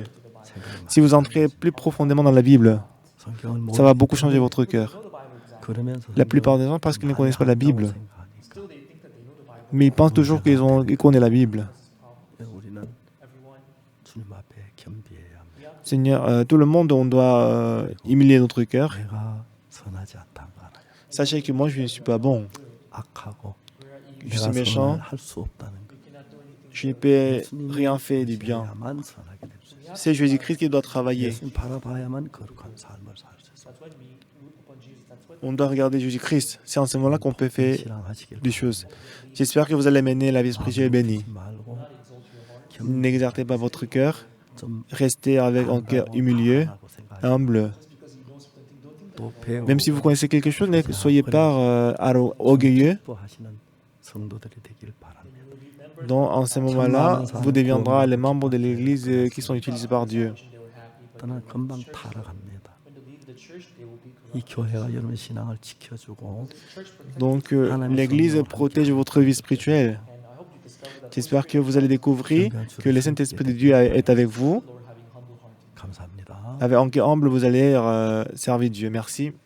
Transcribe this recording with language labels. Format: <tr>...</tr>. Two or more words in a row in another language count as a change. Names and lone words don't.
<fr>Si vous entrez plus profondément dans la Bible,</fr> <ko>성경을</ko> <fr>ça va beaucoup changer votre cœur.</fr> <en>Know the Bible exactly.</en> <fr>La plupart des gens parce qu'ils ne connaissent pas la Bible.</fr> <en>Still, they think that they know the Bible.</en> <fr>Mais ils pensent toujours qu'ils connaissent la Bible.</fr> <ko>우리는</ko> <en>Everyone,</en> <ko>주님 앞에 겸비해야 합니다.</ko> <fr>Seigneur, tout le monde, on doit humilier notre cœur.</fr> <ko>내가 선하지 않다는 거 알아요.</ko> <fr>Sachez que moi, je ne suis pas bon.</fr> <ko>악하고</ko> <fr>Je suis méchant.</fr> <ko>할수 없다는 거.</ko> <fr>Je ne peux rien faire du bien.</fr> <ko>예수님만 선하게 될 수 있어요.</ko> <fr>C'est Jésus-Christ qui doit travailler.</fr> <ko>예수님 바라봐야만 거룩한 삶을 살 수 있어요.</ko> <en>that's when we look upon Jesus. That's when</en> <fr>On doit regarder Jésus-Christ. C'est en ce moment-là qu'on peut faire</fr> <ko>신앙하시길</ko> <fr>des choses. J'espère que vous allez mener la vie spirituelle bénie.</fr> <ko>말고</ko> <fr>N'exertez pas votre cœur.</fr> <ko>좀</ko> <fr>Restez avec un cœur humilieux,</fr> <ko>하고 생각하시고</ko> <fr>humble.</fr> <ko>또 배우고</ko> <fr>Même si vous connaissez quelque chose, ne soyez pas orgueilleux.</fr> <ko>기뻐하시는 성도들이 되길 바랍니다.</ko> <fr>Donc, en ce moment-là, vous deviendrez les membres de l'Église qui sont utilisés par Dieu.</fr> <en>they were happy, but</en> <ko>떠나 금방 타락합니다.</ko> <en>when they leave the church, they will be</en> <ko>이</ko> <en>corrupt.</en> <ko>교회가 여러분 신앙을 지켜주고</ko> <en>Church protects.</en> <fr>Donc, l'Église protège votre vie spirituelle.</fr> <en>And I hope you discover that</en> <fr>J'espère que vous allez découvrir que le Saint-Esprit de Dieu est avec vous.</fr> <en>Lord having humble heart.</en> <ko>감사합니다.</ko> <fr>Avec un cœur humble, vous allez servir Dieu. Merci.</fr>